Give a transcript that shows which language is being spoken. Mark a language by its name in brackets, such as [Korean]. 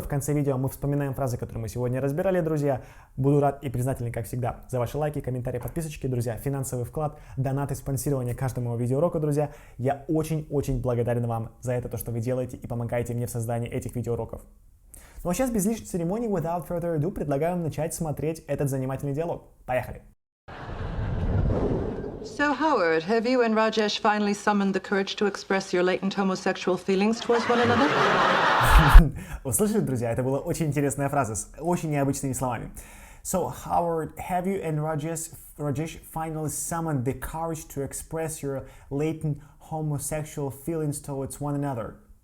[Russian] В конце видео мы вспоминаем фразы, которые мы сегодня разбирали, друзья. Буду рад и признателен, как всегда, за ваши лайки, комментарии, подписочки, друзья. Финансовый вклад, донаты, спонсирование каждому видеоуроку, друзья. Я очень-очень благодарен вам за это, то, что вы делаете и помогаете мне в создании этих видеоуроков. Ну а сейчас без лишних церемоний, [English] without further ado, [Russian] предлагаю вам начать смотреть этот занимательный диалог. Поехали! [English] So, Howard, have you and Rajesh finally summoned the courage to express your latent homosexual feelings towards one another? [Russian] Услышали, друзья, это была очень интересная фраза с очень необычными словами. [English] So, Howard, have you and Rajesh finally summoned the courage to express your latent homosexual feelings towards one another?